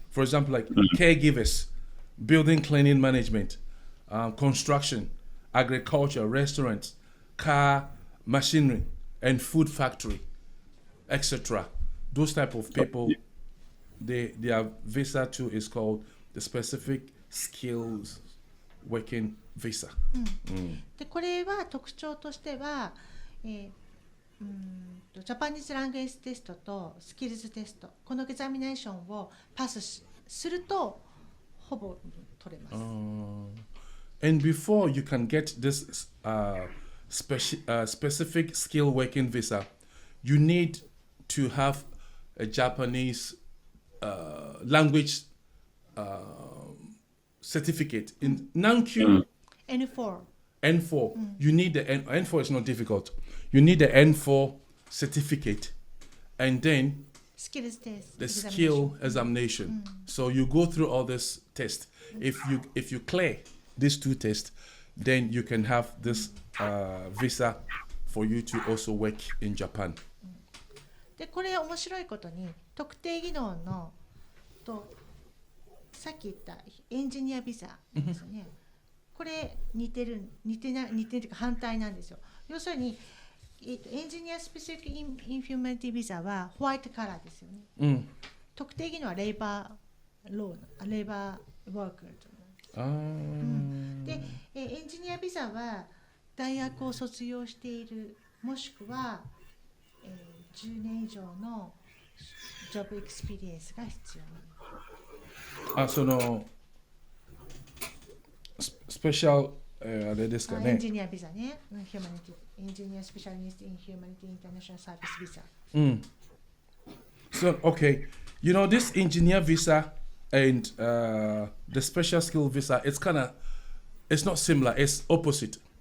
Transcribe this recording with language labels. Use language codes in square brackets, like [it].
[en] For example, like caregivers, building cleaning management, construction, agriculture, restaurants, car, machinery, and food factory, etc. Those type of people, their visa too is called the specific skills working visa. [ja] でこれは特徴としては、ジャパニーズランゲージテストとスキルズテスト、このエグザミネーションをパスするとほぼ取れます。 [en] And before you can get this specific skill working visa, you need to have a Japanese language certificate in Nankyu. N4 N4. You need the N4 is not difficult. You need the N4 certificate, and then スキルズテスト the skill examination. So you go through all this test. If you clear these two tests, then you can have this visa for you to also work in Japan. [ja] でこれ面白いことに特定技能のとさっき言ったエンジニアビザですよね。これ似てるというか反対なんですよ。要するに、エンジニアスペシフィックインフューマニティビザはホワイトカラーですよね。特定技能はレイバーロー、レイバーワークとなんです。で、エンジニアビザは大学を卒業しているもしくは、10年以上のジョブエクスペリエンスが必要。そのスペシャルあれですかね。エンジニアビザね。ヒューマニティ、エンジニアスペシャリストインヒューマニティインターナショナルサービスビザ。 [en] So okay, you know this engineer visa and the special skill visa, it's not similar. It's opposite.